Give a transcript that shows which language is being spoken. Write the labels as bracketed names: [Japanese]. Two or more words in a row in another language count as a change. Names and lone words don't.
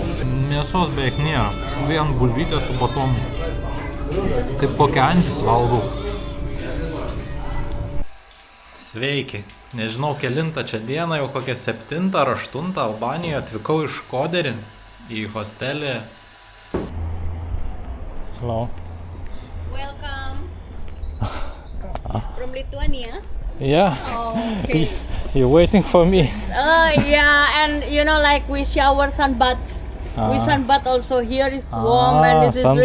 [Lithuanian] Mėsos beveik nėra, vien bulvytė su batomu. Kaip kokia antis valgau. Sveiki, nežinau kelintą čia dieną, jau kokią 7 ar 8 Albanijoje atvykau iš Koderį į hostelį. [English] Hello. Welcome. From Lithuania? Yeah, Oh, okay. you're waiting for me. Yeah, and you know, like we shower sunbath. We Ah. sunbath also. Here is warm and this is really